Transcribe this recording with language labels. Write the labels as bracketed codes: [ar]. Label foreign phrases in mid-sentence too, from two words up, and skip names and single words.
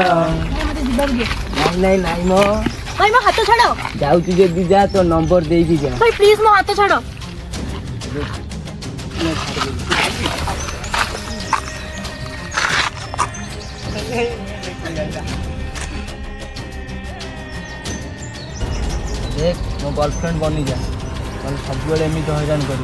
[or] मते ଯିବାକୁ ଦିଅ। ନାଇଁ ମୋ ଭାଇ ମୋ ହାତ ଛାଡ। ଯାଉଛି ଯଦି ଯା, ତୋ ନମ୍ବର ଦେଇକି ଯା। ଭାଇ ପ୍ଲିଜ ମୋ ହାତ ଛାଡ। ଦେଖ ମୋ ଗର୍ଲଫ୍ରେଣ୍ଡ ବନି ଯା, ସବୁବେଳେ ଏମିତି ହଇରାଣ କର।